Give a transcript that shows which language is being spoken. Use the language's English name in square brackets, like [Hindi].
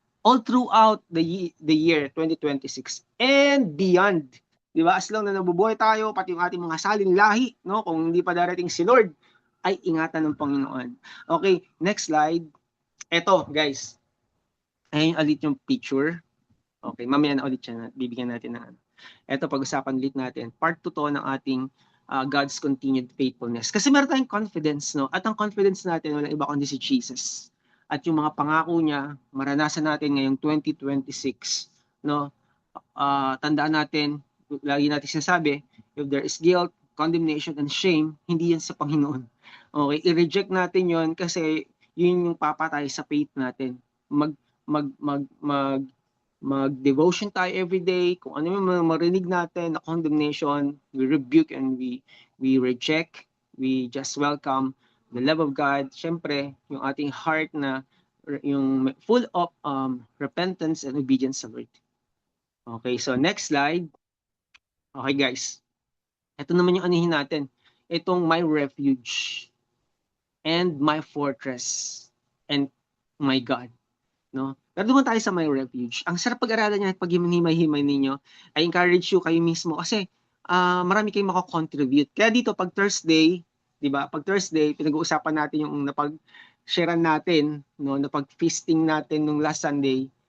[English] All throughout the year 2026 and beyond. [Filipino] Di ba? As long na nabubuhay tayo, pati yung ating mga salin lahi, no? Kung hindi pa darating si Lord, ay ingatan ng Panginoon. Okay, next slide. Eto, guys. Ayun ulit yung picture. Okay, mamaya na ulit siya. Bibigyan natin ng ano. Ito, pag-usapan ulit natin. Part 2 to ng ating God's continued faithfulness. Kasi meron tayong confidence, no? At ang confidence natin, walang iba kundi si Jesus. At yung mga pangako niya, maranasan natin ngayong 2026, no? Tandaan natin, lagi natin sinasabi, if there is guilt, condemnation, and shame, hindi yan sa Panginoon. Okay, i-reject natin yon kasi yun yung papatay sa faith natin. Mag mag mag mag mag-devotion tayo every day. Kung ano yung marinig natin na condemnation, we rebuke and we reject. [English] We just welcome the love of God. [Filipino] Siyempre, yung ating heart na yung full of repentance and obedience sa Lord. Okay, so next slide. Okay guys, ito naman yung anihin natin. [English] Itong my refuge and my fortress and my God. [Filipino] No? Pero doon tayo sa my refuge. Ang sarap pag-aralan niya at pag-himay-himay ninyo. I encourage you kayo mismo kasi marami kayong makakontribute. Kaya dito pag Thursday, 'di ba? Pag Thursday, pinag-uusapan natin yung napag-sharean natin, no, napag-feasting natin nung last Sunday.